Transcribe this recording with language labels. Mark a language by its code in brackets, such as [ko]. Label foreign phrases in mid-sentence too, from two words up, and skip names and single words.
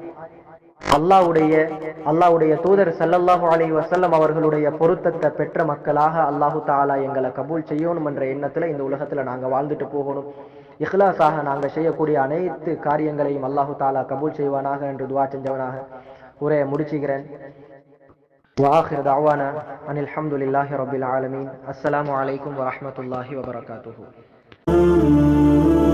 [ta] அல்லாஹ்வுடைய தூதர் [ar] صلى الله عليه وسلم [ta] அவர்களுடைய பொருத்தத்தை பெற்ற மக்களாக [ar] الله تعالى [ta] எங்களை கபூல் செய்யணும் என்ற எண்ணத்துல இந்த உலகத்துல நாங்க வாழ்ந்துட்டு போகணும். இஹ்லாஸாக நாங்க செய்யக்கூடிய அனைத்து காரியங்களையும் [ar] الله تعالى [ta] கபூல் செய்வானாக என்று துஆ செஞ்சவனாக உரையை முடிச்சுக்கிறேன். [ar] وآخر دعوانا أن الحمد لله رب العالمين. السلام عليكم ورحمة الله وبركاته.